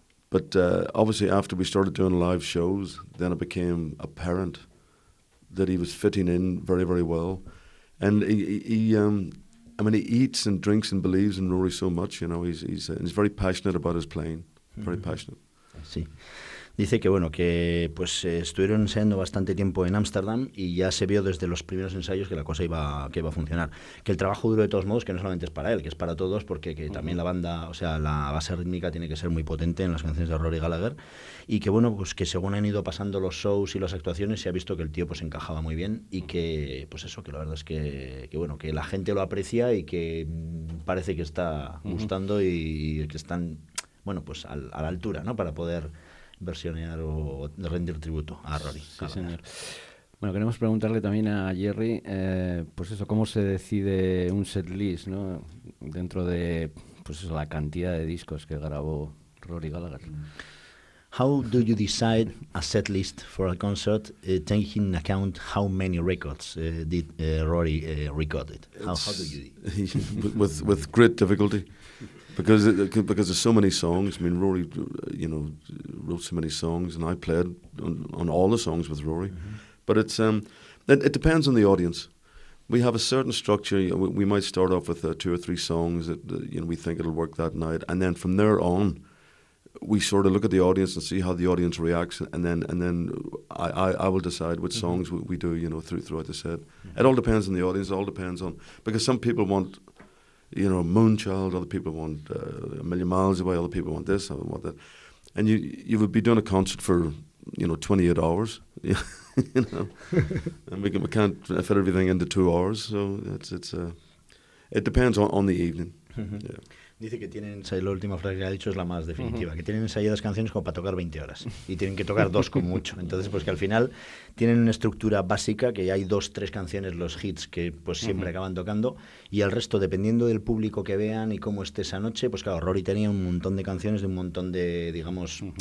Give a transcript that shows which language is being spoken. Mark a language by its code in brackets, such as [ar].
[en] But obviously after we started doing live shows, then it became apparent that he was fitting in very, very well. And he eats and drinks and believes in Rory so much, you know. He's very passionate about his playing, very passionate. I see. [es] Dice que bueno, que pues estuvieron ensayando bastante tiempo en Ámsterdam y ya se vio desde los primeros ensayos que la cosa iba a funcionar. Que el trabajo duro de todos modos, que no solamente es para él, que es para todos, porque que también la banda, o sea, la base rítmica tiene que ser muy potente en las canciones de Rory Gallagher. Y que bueno, pues que según han ido pasando los shows y las actuaciones, se ha visto que el tío pues encajaba muy bien y que, pues eso, que la verdad es que bueno, que la gente lo aprecia y que parece que está gustando y que están, bueno, pues a la altura, ¿no? Para poder versionear o rendir tributo a Rory. Sí, señor. Bueno, queremos preguntarle también a Jerry, pues eso, ¿cómo se decide un set list, ¿no? Dentro de pues eso, la cantidad de discos que grabó Rory Gallagher. [en] How do you decide a set list for a concert, taking into account how many records did Rory recorded? How do you? with great difficulty. Because there's so many songs. I mean, Rory, you know, wrote so many songs, and I played on all the songs with Rory. But it depends on the audience. We have a certain structure. We might start off with two or three songs that you know we think it'll work that night, and then from there on, we sort of look at the audience and see how the audience reacts, and then I will decide which songs we do. You know, throughout the set, it all depends on the audience. It all depends on because some people want. You know, Moonchild, other people want A Million Miles Away, other people want this, other people want that. And you would be doing a concert for, you know, 28 hours, you know. And we can't fit everything into 2 hours, so it depends on the evening. Yeah. [es] Dice que tienen, la última frase que ha dicho es la más definitiva, uh-huh. que tienen ensayadas canciones como para tocar 20 horas y tienen que tocar dos como mucho. Entonces, pues que al final tienen una estructura básica, que hay dos, tres canciones, los hits, que pues siempre uh-huh. acaban tocando, y el resto, dependiendo del público que vean y cómo esté esa noche, pues claro, Rory tenía un montón de canciones de un montón de, digamos, uh-huh.